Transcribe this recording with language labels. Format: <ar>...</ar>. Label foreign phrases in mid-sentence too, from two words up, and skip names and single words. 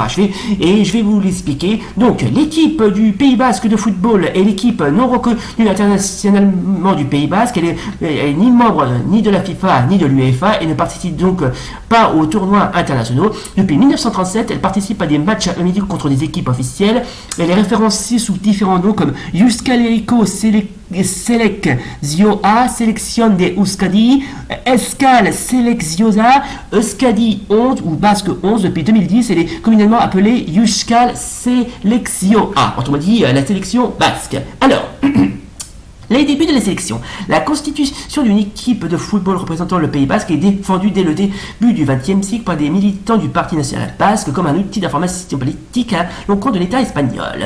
<fr>Je vais vous l'expliquer. Donc, l'équipe du Pays Basque de football est l'équipe non reconnue internationalement du Pays Basque. Elle est ni membre ni de la FIFA ni de l'UEFA et ne participe donc pas aux tournois internationaux. Depuis 1937, elle participe à des matchs amicaux contre des équipes officielles. Elle est référencée sous différents noms comme Euskal Herriko Selekzioa, Sélection de Euskadi, Euskal Selekzioa, Euskadi 11 ou Basque 11 depuis 2010. Elle est communément appelée Euskal Selekzioa, autrement dit la sélection basque. Alors, les débuts de la sélection. La constitution d'une équipe de football représentant le Pays Basque est défendue dès le début du XXe siècle par des militants du Parti national basque comme un outil d'information politique à l'encontre de l'État espagnol.</fr>